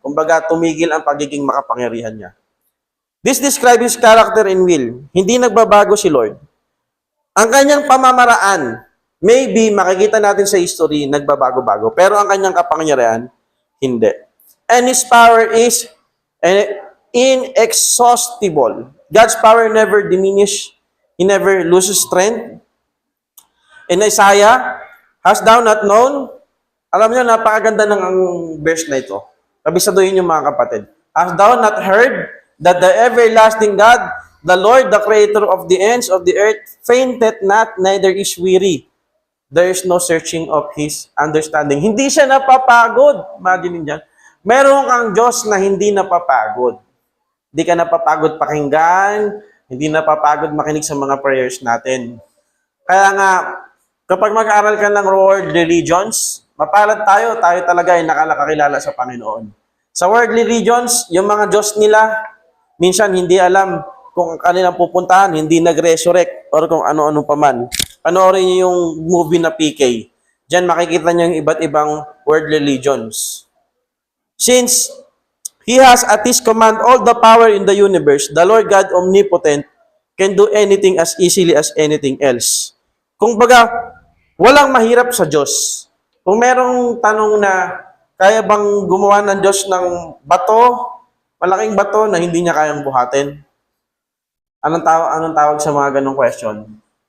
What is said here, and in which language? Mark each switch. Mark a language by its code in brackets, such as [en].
[tl] Kumbaga, tumigil ang pagiging makapangyarihan niya. [en] This describes his character and will. [tl] Hindi nagbabago si Lord. Ang kanyang pamamaraan, maybe makikita natin sa history, nagbabago-bago. Pero ang kanyang kapangyarihan, hindi. [en] And his power is inexhaustible. God's power never diminish. He never loses strength. In Isaiah, hast thou not known? [tl] Alam niyo, napakaganda ng ang verse na ito. Kabisaduhin niyo mga kapatid. [en] Hast thou not heard that the everlasting God, the Lord, the creator of the ends of the earth, fainteth not, neither is weary. There is no searching of his understanding. [tl] Hindi siya napapagod. Imagine niyo. Meron kang Diyos na hindi napapagod. Hindi ka napapagod pakinggan, hindi napapagod makinig sa mga prayers natin. Kaya nga, kapag mag-aral ka ng world religions, mapalad tayo talaga ay nakakilala sa Panginoon. Sa worldly religions, yung mga Diyos nila, minsan hindi alam kung kanilang pupuntahan, hindi nag-resurrect, or kung ano-ano pa man. Panoorin niyo yung movie na PK. Diyan makikita niyo yung iba't ibang world religions. [en] Since He has at His command all the power in the universe, the Lord God omnipotent can do anything as easily as anything else. [tl] Kung baga, walang mahirap sa Diyos. Kung merong tanong na, kaya bang gumawa ng Diyos ng bato, malaking bato na hindi niya kayang buhatin? Anong tawag sa mga ganong question?